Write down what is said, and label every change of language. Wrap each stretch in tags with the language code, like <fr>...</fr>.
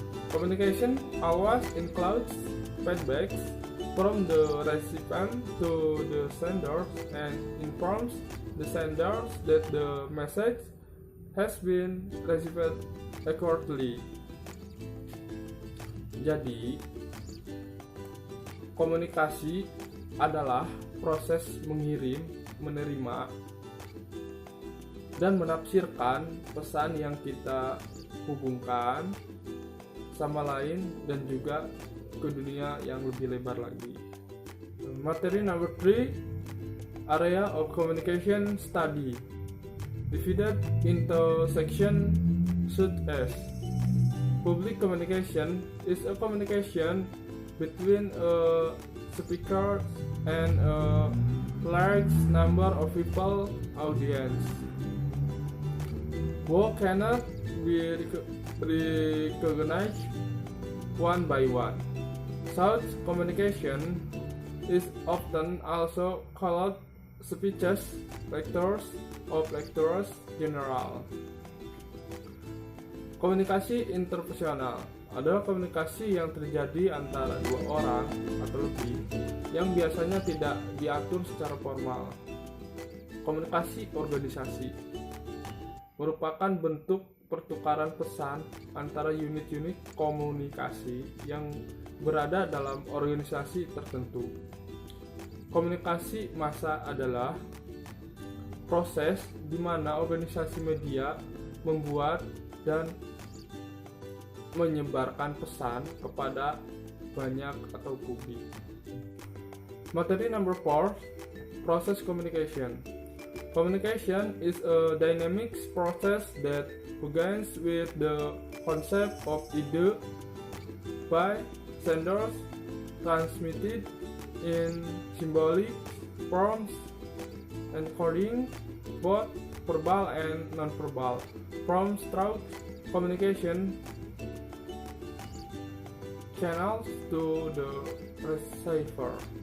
<en>Communication always includes feedbacks from the recipient to the sender and informs the sender that the message has been received accurately.</en> <id>Jadi, komunikasi adalah proses mengirim, menerima, dan menafsirkan pesan yang kita hubungkan sama lain dan juga ke dunia yang lebih lebar lagi.</id> <en>Materi number 3, Area of Communication Study, divided into section such as public communication is a communication between a speaker and a large number of people audience. Both cannot be recognized one by one. Such communication is often also called speeches, lectures, or lectures general.</en> <id>Komunikasi interpersonal adalah komunikasi yang terjadi antara dua orang atau lebih yang biasanya tidak diatur secara formal. Komunikasi organisasi merupakan bentuk pertukaran pesan antara unit-unit komunikasi yang berada dalam organisasi tertentu. Komunikasi massa adalah proses di mana organisasi media membuat dan menyebarkan pesan kepada banyak atau publik.</id> <en>Materi number 4, Process Communication. Communication is a dynamic process that begins with the concept of idea by senders transmitted in symbolic forms, encoding both verbal and non-verbal forms through communication channels to the receiver.</en>